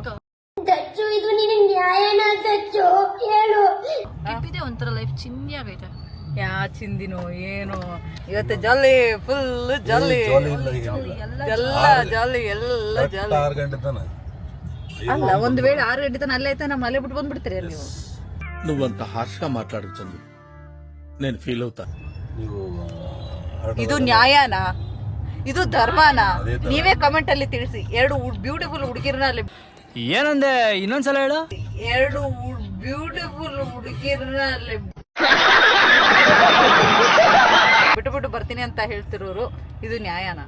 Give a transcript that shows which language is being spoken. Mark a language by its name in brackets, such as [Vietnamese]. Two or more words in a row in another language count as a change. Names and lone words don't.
[Kannada] ಕಿಪ್ಪಿದೆ ಒಂಥರ ಲೈಫ್ ಚಿಂದಿ ಆಗೈತೆ. ಯಾ ಚಿಂದಿನೋ ಏನೋ, ಇವತ್ತು ಜಾಲಿ, [English] full jolly, [Kannada] ಎಲ್ಲ ಜಾಲಿ. 6 ಗಂಟೆ ತನ. ಅಲ್ಲ, ಒಂದ್ ವೇಳೆ 6 ಗಂಟೆ ತನ ಅಲ್ಲೇ ಐತೆ, ನಮ್ಮ ಅಲ್ಲೇ ಬಿಟ್ಟು ಬಂದ್ಬಿಡ್ತೀರಿ ನೀವು. [Telugu] నువ్వంత హార్ష్గా మాట్లాడకు చందు, నేను ఫీల్ అవుతా. [Kannada] ನೀವು ಇದು ನ್ಯಾಯನಾ? ಇದು ಧರ್ಮನಾ? ನೀವೇ ಕಮೆಂಟ್ ಅಲ್ಲಿ ತಿಳಿಸಿ. 2 ಬ್ಯೂಟಿಫುಲ್ ಹುಡುಗಿರನ್ನ ಅಲ್ಲಿ ಏನಂದೆ, ಇನ್ನೊಂದ್ಸಲ ಹೇಳು. 2 ಬ್ಯೂಟಿಫುಲ್ ಹುಡುಗಿರನ್ನ ಅಲ್ಲಿ ಬಿಟ್ಟು ಬರ್ತೀನಿ ಅಂತ ಹೇಳ್ತಿರೋರು, ಇದು ನ್ಯಾಯನಾ?